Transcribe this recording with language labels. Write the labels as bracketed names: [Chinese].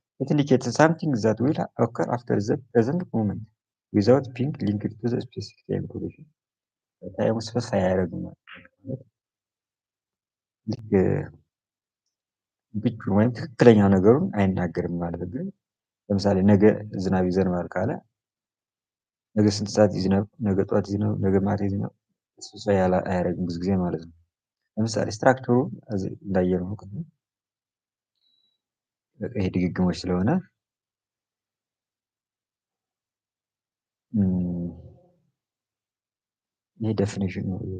[English] It indicates something that will occur after the present moment without being linked to the specific time duration. [Amharic] ታይሙ ስፔሲፋይ አያደርግም ማለት ልክ ብቻ ወይም ትክክለኛ ነገሩን አይናገርም ማለት ግን ለምሳሌ ነገ ዝናብ ይዘንባል ካለ ነገ ስንት ሰዓት ይዝናብ ነገ ጠዋት ይዝናብ ነገ ማታ ይዝናብ ስፔሲፋይ አያደርግም ብዙ ጊዜ ማለት ነው። ለምሳሌ ስትራክቸሩ እንዳየነው ቅድም ይሄ ድግግሞች ስለሆነ ይሄ ዴፊኒሽን ነው።